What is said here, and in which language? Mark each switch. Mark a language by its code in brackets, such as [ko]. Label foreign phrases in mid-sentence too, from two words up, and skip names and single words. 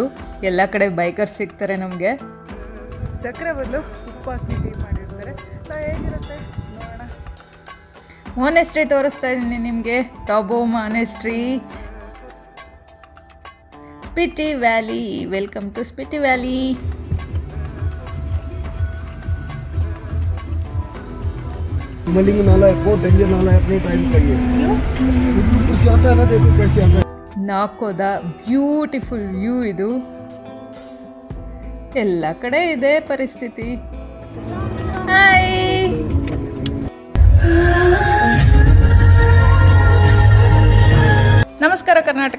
[kn] ಎಲ್ಲ ಕಡೆ ಬೈಕರ್ಸ್ ಸಿಗ್ತಾರೆ ನಮಗೆ. ಸಕ್ಕರೆ ಬದಲು ಉಪ್ಪು ಹಾಕಿ ಟೀ ಮಾಡಿರ್ತಾರೆ. ಹೇಗಿರುತ್ತೆ ನೋಡೋಣ. ಮಾನೆಸ್ಟ್ರಿ ತೋರಿಸ್ತಾ ಇದ್ದೀನಿ ನಿಮಗೆ. ತಾಬೋ ಮಾನೆಸ್ಟ್ರಿ, ಸ್ಪಿಟಿ ವ್ಯಾಲಿ. [en] Welcome to Spiti Valley. [hi] मलिंग नाला है, बहुत डेंजर नाला है, अपने टाइम का ये से आता है ना, देखो कैसे आता है. [kn] ನಾಕೋದ [en] beautiful view [kn] ಇದು. ಎಲ್ಲ ಕಡೆ ಇದೆ ಪರಿಸ್ಥಿತಿ. ಹಾಯ್, ನಮಸ್ಕಾರ ಕರ್ನಾಟಕ.